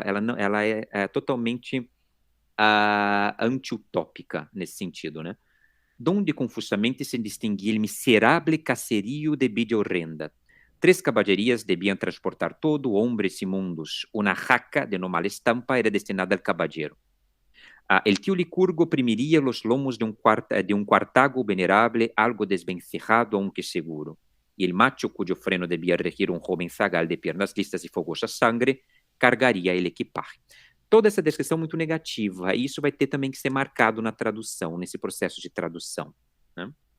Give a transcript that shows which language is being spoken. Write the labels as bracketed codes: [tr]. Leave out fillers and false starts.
[pt] Ela é totalmente anti-utópica nesse sentido, né? [es] Donde confusamente se distinguia el miserável caserío de vida horrenda. 3 caballerias debían transportar todo, hombres y mundos. Una jaca de no mala estampa era destinada al caballero. El tío Licurgo oprimiría los lomos de un cuartago venerable, algo desvencijado, aunque seguro. Y el macho, cuyo freno debía regir un joven zagal de piernas listas y fogosa sangre, cargaria el equipaje. [pt] Toda essa descrição muito negativa, e isso vai ter também que ser marcado na tradução, nesse processo de tradução, né?